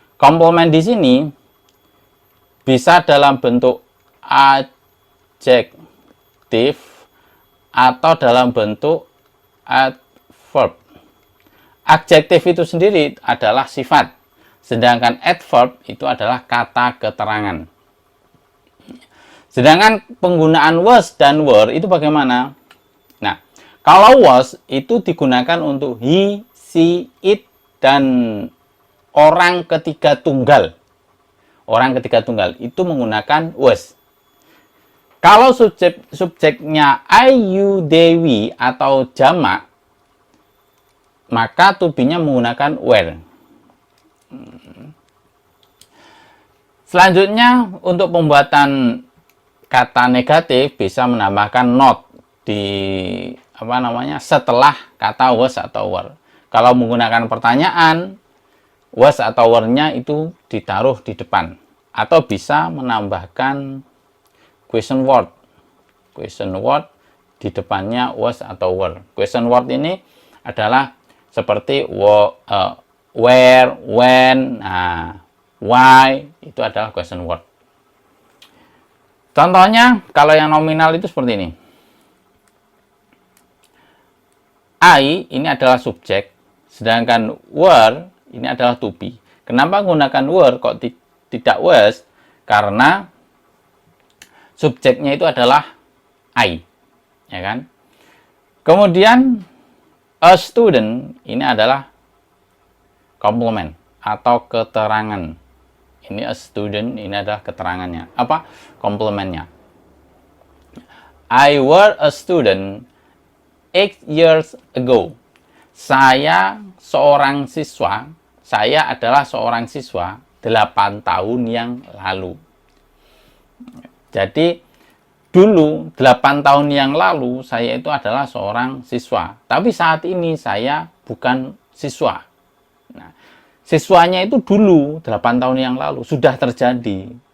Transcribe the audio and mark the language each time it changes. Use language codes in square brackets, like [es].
[id] Complement di sini bisa dalam bentuk adjektif atau dalam bentuk adverb. Adjektif itu sendiri adalah sifat, sedangkan adverb itu adalah kata keterangan. Sedangkan penggunaan was dan were itu bagaimana? Nah, kalau was itu digunakan untuk he, she, it, dan orang ketiga tunggal. Orang ketiga tunggal itu menggunakan was. Kalau subjeknya I, you, they, we atau jamak, maka to be-nya menggunakan were. Selanjutnya, untuk pembuatan kata negatif bisa menambahkan not di setelah kata was atau were. Kalau menggunakan pertanyaan, was atau were-nya itu ditaruh di depan, atau bisa menambahkan question word. Question word di depannya was atau were. Question word ini adalah seperti where, when, why, itu adalah question word. Contohnya, kalau yang nominal itu seperti ini. I ini adalah subjek, sedangkan were ini adalah to be. Kenapa menggunakan were kok tidak was? Karena subjeknya itu adalah I, ya kan? Kemudian a student ini adalah complement atau keterangan. Ini a student, ini adalah keterangannya. Apa? Komplementnya. [en] I were a student 8 years ago. [id] Saya seorang siswa, saya adalah seorang siswa 8 tahun yang lalu. Jadi, dulu 8 tahun yang lalu saya itu adalah seorang siswa. Tapi saat ini saya bukan siswa. Nah, siswanya itu dulu 8 tahun yang lalu sudah terjadi.